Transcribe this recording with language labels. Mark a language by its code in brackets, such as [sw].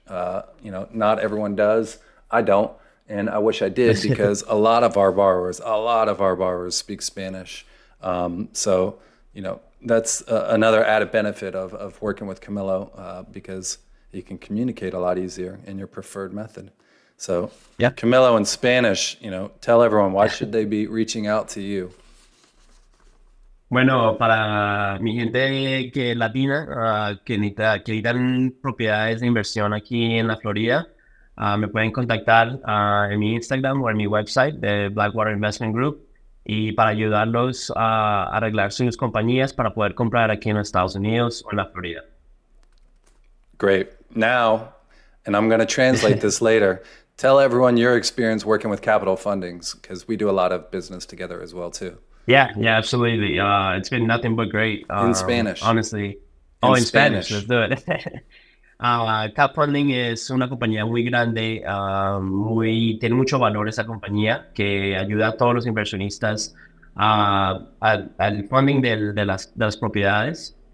[en] Not everyone does. I don't, and I wish I did, because a lot of our borrowers speak Spanish. So, that's another added benefit of working with Camilo, because you can communicate a lot easier in your preferred method. So, Yeah. Camilo, in Spanish, tell everyone, why should they be reaching out to you? [es] Bueno, para mi gente que latina, que necesitan propiedades de inversión aquí en la Florida, me pueden contactar en mi Instagram o en mi website de Blackwater Investment Group y para ayudarlos a arreglar sus compañías para poder comprar aquí en los Estados Unidos o en la Florida. [en] Great. Now, and I'm going to translate this later, tell everyone your experience working with capital fundings, because we do a lot of business together as well, too. Yeah, absolutely. It's been nothing but great. In Spanish. Honestly. In Spanish. Spanish. Let's do it. [es] Cap Funding es una compañía muy grande, tiene mucho valor esa compañía que ayuda a todos los inversionistas al funding de las propiedades.